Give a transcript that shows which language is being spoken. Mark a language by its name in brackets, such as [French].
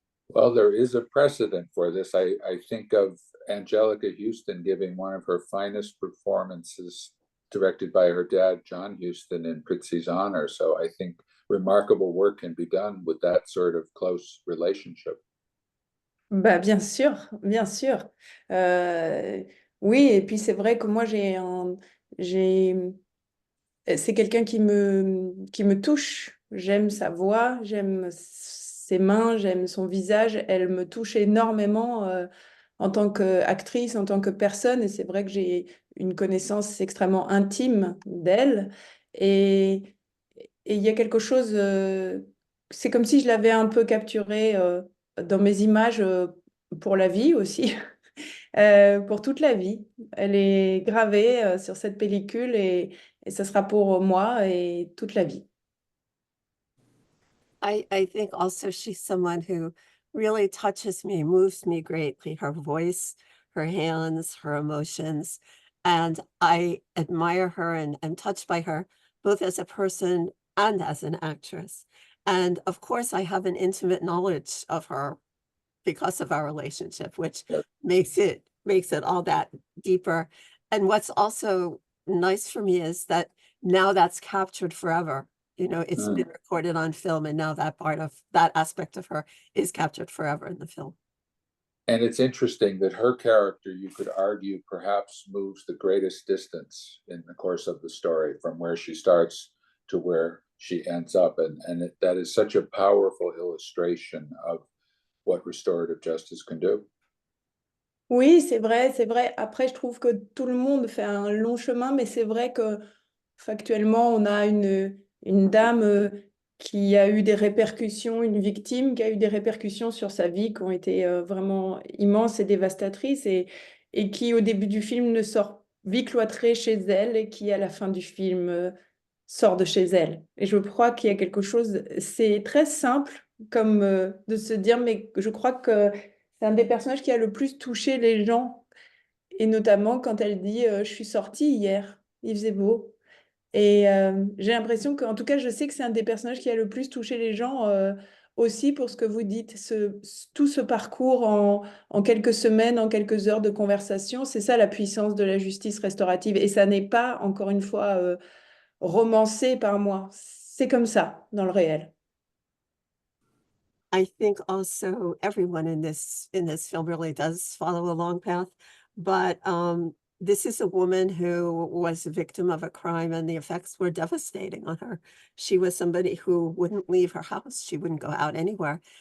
[English] Well, there is a precedent for this. I think of Angelica Houston giving one of her finest performances directed by her dad, John Huston, in Prizzi's honor. So I think remarkable work can be done with that sort of close relationship. [French] Bah, bien sûr, bien sûr. Oui, et puis c'est vrai que moi, c'est quelqu'un qui me touche. J'aime sa voix, j'aime ses mains, j'aime son visage. Elle me touche énormément en tant qu'actrice, en tant que personne. Et c'est vrai que j'ai une connaissance extrêmement intime d'elle. Et et il y a quelque chose, c'est comme si je l'avais un peu capturée dans mes images pour la vie aussi, pour toute la vie. Elle est gravée sur cette pellicule et ça sera pour moi et toute la vie. [English] I think also she's someone who really touches me, moves me greatly. Her voice, her hands, her emotions. And I admire her and am touched by her, both as a person and as an actress. And of course, I have an intimate knowledge of her because of our relationship, which makes it all that deeper. And what's also nice for me is that now that's captured forever. You know, it's been recorded on film, and now that part of that aspect of her is captured forever in the film. And it's interesting that her character, you could argue, perhaps moves the greatest distance in the course of the story from where she starts to where she ends up. And that is such a powerful illustration of what restorative justice can do. [French] Oui, c'est vrai, c'est vrai. Après, je trouve que tout le monde fait un long chemin, mais c'est vrai que factuellement, on a une dame qui a eu des répercussions, une victime qui a eu des répercussions sur sa vie qui ont été vraiment immenses et dévastatrices et qui, au début du film, ne sort vie cloîtrée chez elle et qui, à la fin du film, sort de chez elle. Et je crois qu'il y a quelque chose, c'est très simple comme de se dire, mais je crois que c'est un des personnages qui a le plus touché les gens, et notamment quand elle dit je suis sortie hier, il faisait beau. Et j'ai l'impression qu'en tout cas, je sais que c'est un des personnages qui a le plus touché les gens aussi pour ce que vous dites, tout ce parcours en quelques semaines, en quelques heures de conversation. C'est ça la puissance de la justice restaurative. Et ça n'est pas, encore une fois, romancé par moi. C'est comme ça dans le réel. [English] I think also everyone in this film really does follow a long path, but this is a woman who was a victim of a crime, and the effects were devastating on her. She was somebody who wouldn't leave her house. She wouldn't go out anywhere.